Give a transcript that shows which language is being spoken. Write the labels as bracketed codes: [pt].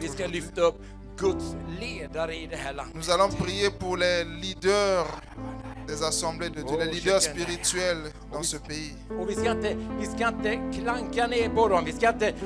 [sv] Vi ska lyfta upp Guds ledare i det här landet. [fr] Nous allons prier pour les leaders des assemblées de Dieu, les leaders spirituels dans ce pays. [sv] Och vi ska inte klanka ner på dem. Vi ska inte